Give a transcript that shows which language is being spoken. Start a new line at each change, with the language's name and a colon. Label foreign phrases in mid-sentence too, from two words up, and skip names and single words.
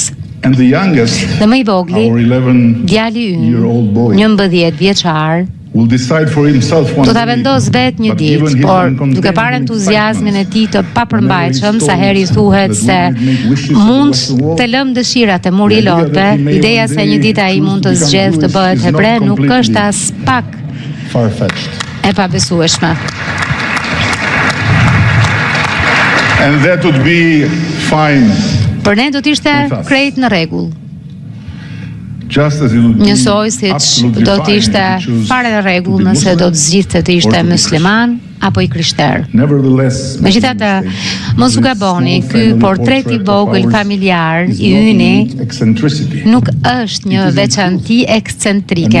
Albanian: Dhe më i vogli, djali ynë, 11 vjeçar, do ta vendos vet një ditë, por duke parë entuziazmin e tij të papërmbajtshëm, sa herë i thuhet se mund të lëm dëshirat e muri lotëve, ideja se një ditë ai mund të zgjedhë të bëhet hebre nuk është as pak e pabesueshme.
English: And that would be fine.
Albanian: Për ne do të ishte krejt në rregull. Njësoj si do të ishte fare në rregull nëse do të zgjidhte të ishte musliman apo i krishter. Megjithatë, mos u gaboni, ky portret i vogël familjar i yni nuk është një veçanti ekscentrike.